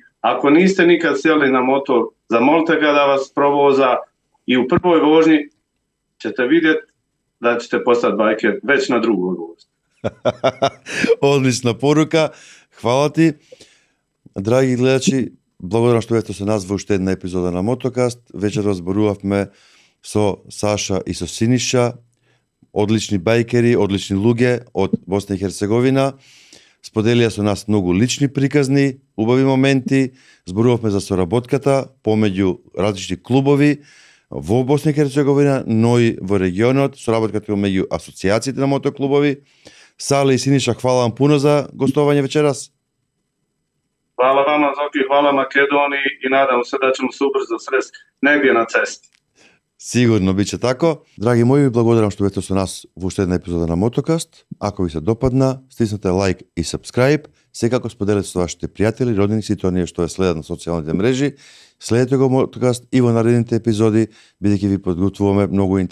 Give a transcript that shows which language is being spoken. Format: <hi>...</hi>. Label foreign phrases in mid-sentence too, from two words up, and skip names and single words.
<bs>Ako niste nikad sjeli na motor, zamolite ga da vas provoza i u prvoj vožnji ćete vidjeti da ćete postati bajker već na drugoj vožnji. Odlična poruka, hvala ti. Dragi gledači,</bs> <mk>благодарам што ето се назва уште една епизода на Мотокаст. Вечер разборувавме со Саша и со Синиша, одлични бајкери, одлични луѓе од Босна и Херцеговина. Споделија со нас многу лични приказни, убави моменти, зборувавме за соработката помеѓу различни клубови во Босна и Херцеговина, но и во регионот, соработката меѓу асоциациите на мотоклубови.</mk> <sr>Сале и Синиша, хвала вам пуно за гостовање вечерас.</sr> <bs>Hvala vama, Zoki, hvala Makedoniji i nadam se da ćemo se ubrzo sresti negdje na cesti.</bs> <sr>Сигурно биće тако.</sr> <mk>Драги мои, благодарам што бете со нас во уште една епизода на Мотокаст. Ако ви се допадна, стиснете лайк и сабскрайб. Секако споделете со вашите пријатели, роднини, сите оние што ја следат на социјалните мрежи. Следете го Мотокаст и во наредните епизоди, бидејќи ви подготвуваме многу интересни нешта.</mk>